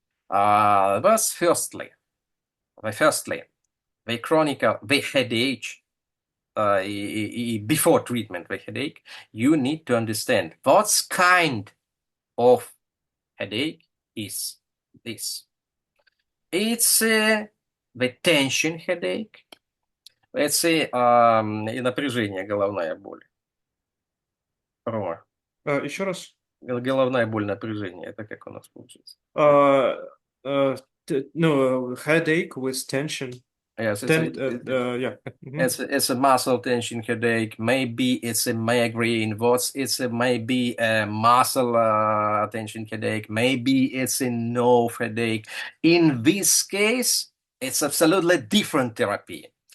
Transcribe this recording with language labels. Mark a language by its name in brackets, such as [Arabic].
[English] But firstly, the chronic, the headache, before treatment, the headache, you need to understand what kind of headache is this. It's the tension headache. Let's say [Russian] и напряжение, головная боль. Рома, Еще раз. головная боль, напряжение. Это как у нас получится? [English] No, headache with tension. Yes, Yeah. It's a muscle tension headache. Maybe it's a migraine. Maybe a muscle tension headache. Maybe it's a nerve headache. In this case, it's absolutely different therapy.